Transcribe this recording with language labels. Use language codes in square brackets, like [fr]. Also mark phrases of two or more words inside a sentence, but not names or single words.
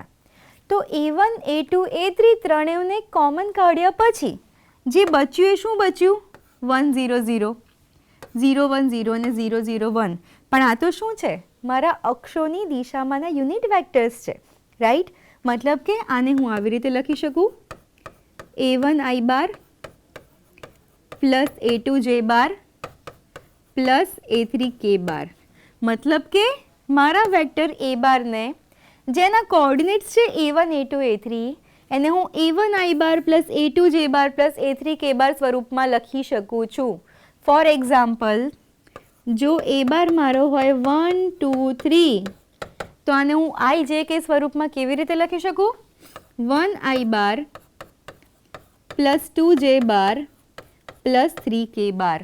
[gu] તો A1, A2, A3 ત્રણેયને કોમન કાઢ્યા પછી જે બચ્યું એ શું બચ્યું? 1, 0, 0, 0, 1, 0 અને 0, 0, 1. પણ આ તો શું છે? મારા અક્ષોની દિશામાંના [en] unit vectors [gu] છે, રાઈટ. મતલબ કે આને હું આવી રીતે લખી શકું, [en] a1 i bar plus a2 j bar plus a3 k bar. [gu] મતલબ કે મારા વેક્ટર a બારને જેના કોઓર્ડિનેટ્સ છે a1 a2 a3 એને હું [en] a1 i bar plus a2 j bar plus a3 k bar [gu] સ્વરૂપમાં લખી શકું છું. [en] for example, [gu] જો a બાર મારો હોય 1 2 3 તો આને હું i j k સ્વરૂપમાં કેવી રીતે લખી શકું? [en] 1 i bar plus 2 j bar plus 3 k bar.